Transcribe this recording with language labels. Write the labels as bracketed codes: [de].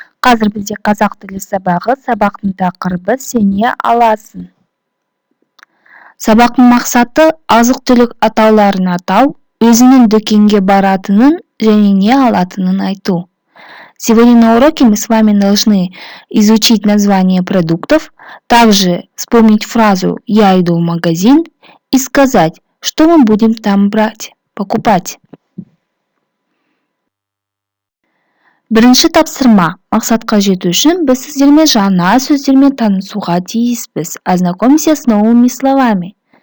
[kk] Қазір бізде қазақ тілі сабағы, сабақтың тақырыбы «Сен не аласың?». Сабақтың мақсаты азық-түлік атауларын атау, өзінің дүкенге баратынын және не алатынын айту. [ru] Сегодня на уроке мы с вами должны изучить название продуктов, также вспомнить фразу «Я иду в магазин» и сказать, что мы будем там брать, покупать. [kk] Бірінші тапсырма. Мақсатқа жету үшін біз сіздермен жаңа сөздермен танысуға тиіспіз. [ru] Ознакомься с новыми словами.